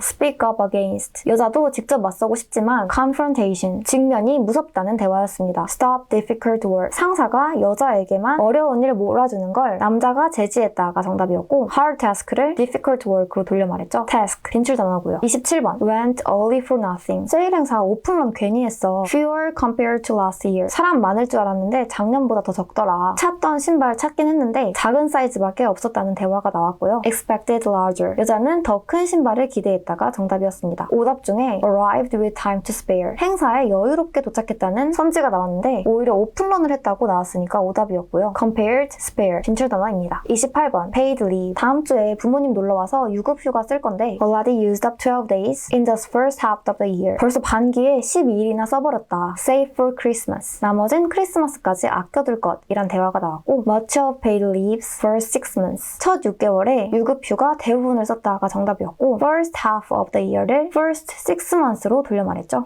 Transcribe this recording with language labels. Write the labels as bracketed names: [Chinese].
[English] speak up against. [Korean] 여자도 직접 맞서고 싶지만 [English] confrontation. [Korean] 직면이 무섭다는 대화였습니다. [English] stop difficult work. [Korean] 상사가 여자에게만 어려운 일을 몰아주는 걸 남자가 제지했다가 정답이었고 [English] hard task [Korean] 를 [English] difficult work [Korean] 로 돌려 말했죠. task 빈출 단어고요. [English] 27번 went early for nothing. [Korean] 세일 행사 오픈런 괜히 했어. [English] fewer compared to last year. [Korean] 사람 많을 줄 알았는데 작년보다 더 적더라. 찾던 신발 찾긴 했는데 작은 사이즈밖에 없었다는 대화가 나왔고요. [English] expected larger. [Korean] 여자는 더 큰 신발을 기대했다가 정답이었습니다. 오답 중에 [English] arrived with time to spare. [Korean] 행사에 여유롭게 도착했다는 선지가 나왔는데 오히려 오픈런을 했다고 나왔으니까 오답이었고요. compared, spare 빈출 단어입니다. [English] 28번 paid leave. [Korean] 다음 주에 부모님 놀러와서 유급휴가 쓸 건데 [English] already used up 12 days in the first half of the year. [Korean] 벌써 반기에 12일이나 써버렸다. [English] save for Christmas. [Korean] 나머진 크리스마스까지 아껴둘 것 이란 대화가 나왔고 [English] much of paid leaves for 6 months. [Korean] 첫 6개월에 유급휴가 대부분을 썼다가 정답이었고 [English] first half of the year [Korean] 를 [English] first 6 months [Korean] 로 돌려 말했죠.